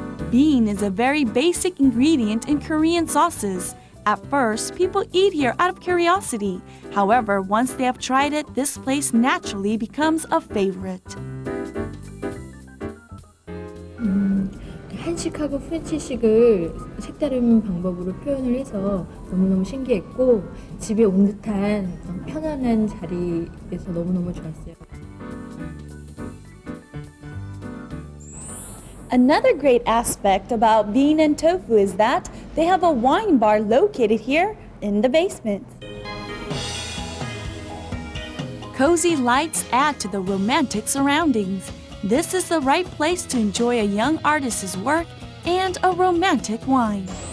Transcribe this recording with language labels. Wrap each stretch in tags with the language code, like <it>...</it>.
<en>Bean is a very basic ingredient in Korean sauces. At first, people eat here out of curiosity. However, once they have tried it, this place naturally becomes a favorite.</en> <ko>한식하고 프렌치식을 색다른 방법으로 표현을 해서 너무너무 신기했고 집에 온 듯한 편안한 자리에서 너무너무 좋았어요.</ko> <en>Another great aspect about bean and tofu is that they have a wine bar located here in the basement. Cozy lights add to the romantic surroundings. This is the right place to enjoy a young artist's work and a romantic wine.</en>